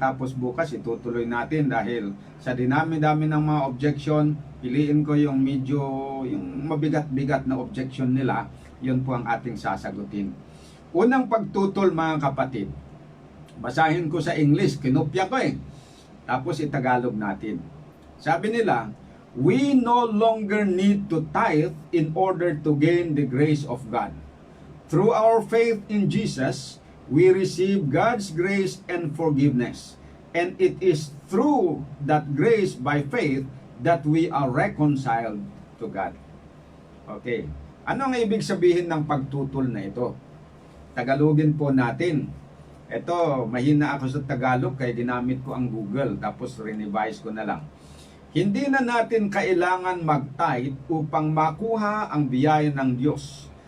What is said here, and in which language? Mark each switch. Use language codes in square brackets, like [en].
[tl] Tapos bukas itutuloy natin dahil sa dinami-dami ng mga objection, piliin ko yung medyo, yung mabigat-bigat na objection nila. Yun po ang ating sasagutin. Unang pagtutol mga kapatid. Basahin ko sa English, kinopya ko Tapos itagalog natin. Sabi nila, [en] we no longer need to tithe in order to gain the grace of God. Through our faith in Jesus, we receive God's grace and forgiveness. And it is through that grace by faith that we are reconciled to God. Okay. [tl] Ano ang ibig sabihin ng pagtutol na ito? Tagalogin po natin. Ito, mahina ako sa Tagalog kaya ginamit ko ang Google tapos renevise ko na lang. Hindi na natin kailangan mag-tithe upang makuha ang biyaya ng Diyos.